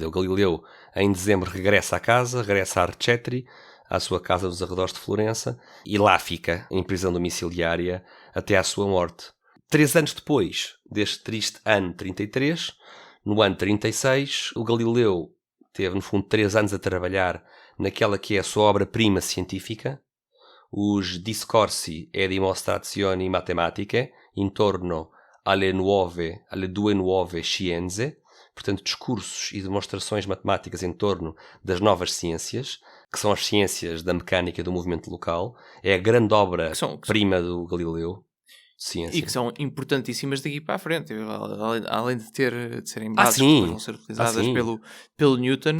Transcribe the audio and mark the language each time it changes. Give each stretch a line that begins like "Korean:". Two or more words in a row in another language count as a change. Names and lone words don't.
Portuguese: O Galileu, em dezembro, regressa à casa, regressa a Arcetri, à sua casa dos arredores de Florença, e lá fica, em prisão domiciliária, até à sua morte. 3 anos depois deste triste ano 33, no ano 36, o Galileu teve, no fundo, 3 anos a trabalhar naquela que é a sua obra-prima científica, os Discorsi e Dimostrazioni Matematiche intorno alle due nuove scienze, portanto, discursos e demonstrações matemáticas em torno das novas ciências, que são as ciências da mecânica e do movimento local. É a grande obra-prima do Galileu. Ciência. E que são importantíssimas daqui para a frente, além de serem bases que depois vão ser utilizadas pelo Newton.